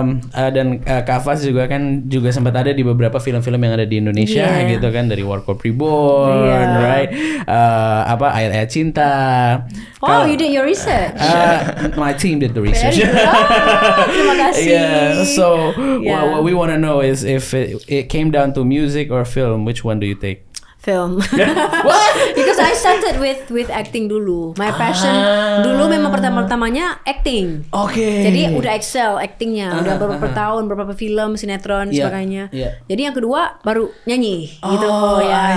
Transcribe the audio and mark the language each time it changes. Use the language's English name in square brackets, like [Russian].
[Indonesian] Dan Kak Faz juga sempat ada di beberapa film-film yang ada di Indonesia gitu kan, dari Warkop Reborn, [English] right? [Indonesian] Ayat-ayat Cinta. [English] You did your research. My team did the research. [Indonesian] Terima kasih. [English] So what we want to know is if it came down to music or film, which one do you take? Film. What? Because I started with acting dulu. My passion [Indonesian] dulu memang pertama-tamanya acting. Jadi udah excel actingnya, udah beberapa tahun, beberapa film, sinetron, sebagainya. Jadi yang kedua baru nyanyi, gitu ya.